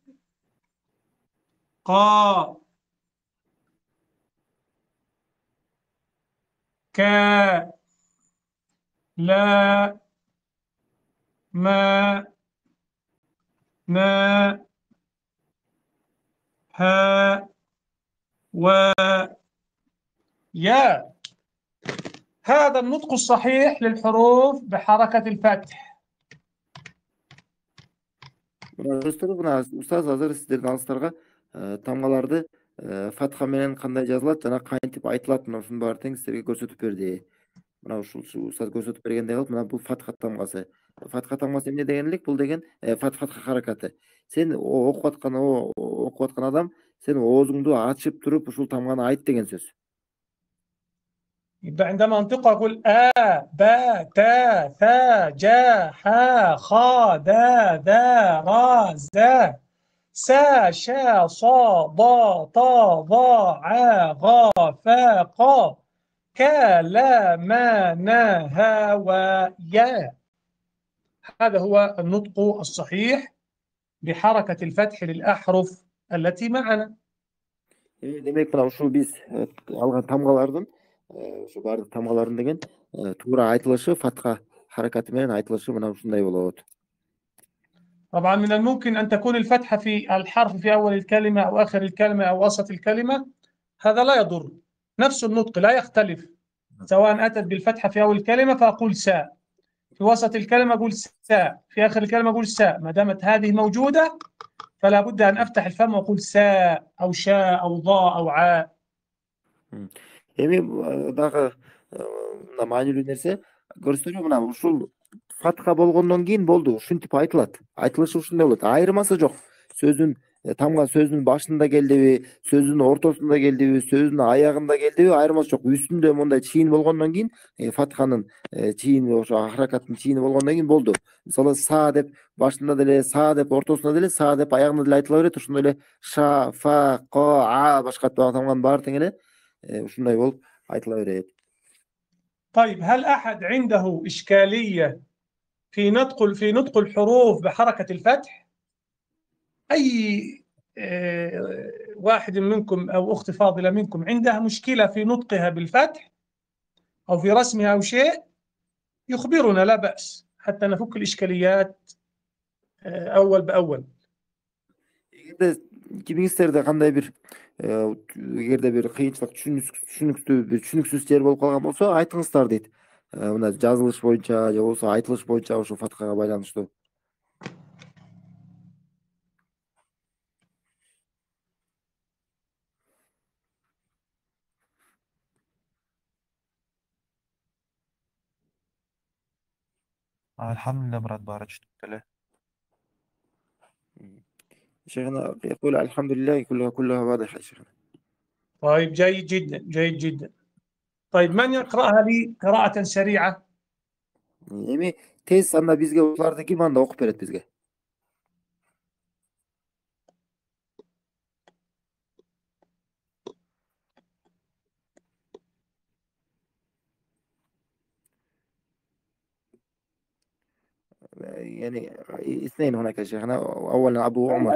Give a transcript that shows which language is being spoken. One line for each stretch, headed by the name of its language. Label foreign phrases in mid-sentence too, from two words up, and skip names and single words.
Arabic: قا كا لا ما نا ها و يا. هذا النطق الصحيح للحروف بحركة الفتح.
Kyrgyz: Muna ustaz азыр сиздердин алыстарга тамгаларды фатха менен кандай жазылат жана кантип айтылат, мына ушунун баарын тең сиздерге көрсөтүп берди. Мына ушул устаз көрсөтүп бергендей кылып, мына бул фатха тамгасы. Фатха тамгасы эмне деген элек? Бул деген фатха харакаты. Сен окуп аткан адам, сен оозуңду ачып туруп ушул тамганы айт деген сөз.
Arabic: يبقى عندما أنطقها أقول با تا ثا جا حا خا دا ذا را زا سا شا صا ضا طا ضا عا غا فا قا كا لا ما نا ها و يا. هذا هو النطق الصحيح بحركة الفتح للأحرف التي معنا.
Kyrgyz: Демек мына ушул биз алган тамгалардын ошо баардык тамгалардын деген туура айтылышы фатха харакаты менен айтылышы мына ушундай болот.
Arabic: طبعا من الممكن أن تكون الفتحة في الحرف في أول الكلمة أو آخر الكلمة أو وسط الكلمة، هذا لا يضر، نفس النطق لا يختلف، سواء أتت بالفتحة في أول الكلمة فأقول سا، في وسط الكلمة أقول سا، في آخر الكلمة أقول سا، ما دامت هذه موجودة فلا بد أن أفتح الفم وأقول سا أو شا أو ضاء أو عاء.
Kyrgyz: Эми дагы мына маанилүү нерсе көрсөтүрүү, мына ушул фатха болгондон кийин болду, ушинтип айтылат. Айтылышы ушундай болот. Айырмасы жок. Сөздүн тамга сөздүн башында келдиби, сөздүн ортосунда келдиби, сөздүн аягында келдиби, айырмасы жок. Үстүндө мондай чийин болгондон кийин фатханын чийини, ошо харакаттын чийини болгондон кийин болду. Мисалы са деп башында деле, са деп ортосунда деле, са деп аягында деле айтыла берет. Ошондой эле ша, фа, ко, а башка тамганын баары тең эле ушундай болуп айтыла берет.
Arabic: طيب هل أحد عنده إشكالية في نطق الحروف بحركة الفتح؟ أي واحد منكم أو أخت فاضلة منكم عندها مشكلة في نطقها بالفتح أو في رسمها أو شيء يخبرنا، لا بأس، حتى نفك الإشكاليات أول بأول.
Kyrgyz: Кимиңиздерде кандай бир эгерде бир кыйынчылык, түшүнүксүз жер болуп калган болсо айтыңыздар дейт. Мына жазылыш боюнча же болбосо айтылыш боюнча ошо фатхага байланыштуу. Alhamdulillah Murat, баары түшүнүп эле.
Arabic: شيخنا يقول الحمد لله كلها واضحة شيخنا. طيب جيد جدا جيد جدا. طيب من يقرأها لي قراءة سريعة؟
Kyrgyz: Эми тез анда бизге ушуларды ким анда окуп берет бизге?
Arabic: يعني اثنين هناك يا شيخنا، اولا ابو عمر.